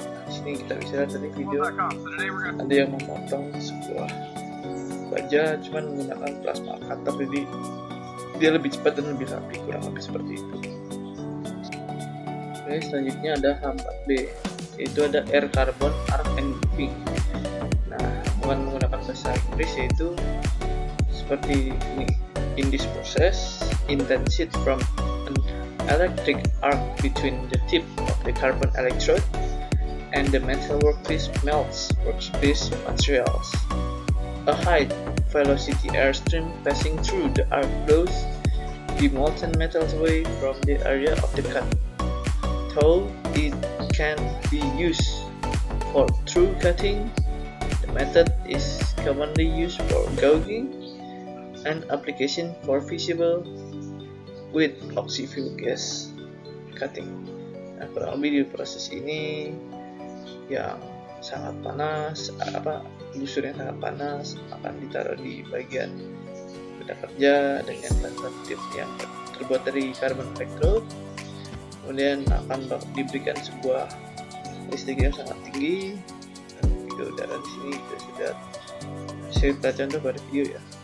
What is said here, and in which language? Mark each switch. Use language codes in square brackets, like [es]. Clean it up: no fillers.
[id] Nah, di sini kita bisa lihat tadi video ada yang memotong sebuah baja cuman menggunakan plasma cutter, jadi dia lebih cepat dan lebih rapi, kurang lebih seperti itu. Oke, selanjutnya ada H4B, yaitu ada air carbon arc engraving. Nah, bukan menggunakan bahasa Inggris, yaitu seperti ini. [en] In this process, intense heat from an electric arc between the tip of the carbon electrode and the metal workpiece melts workpiece materials. A high velocity airstream passing through the arc blows the molten metals away from the area of the cut. Though it can be used for through cutting, the method is commonly used for gouging and application for visible with oxyfuel gas cutting. [id] Nah, kurang lebih di proses ini yang sangat panas, busur yang sangat panas akan ditaruh di bagian benda kerja dengan bantuan tip yang terbuat dari karbon electrode. Kemudian akan diberikan sebuah listrik yang sangat tinggi, dan video udara di sini kita sudah kita contoh pada video ya.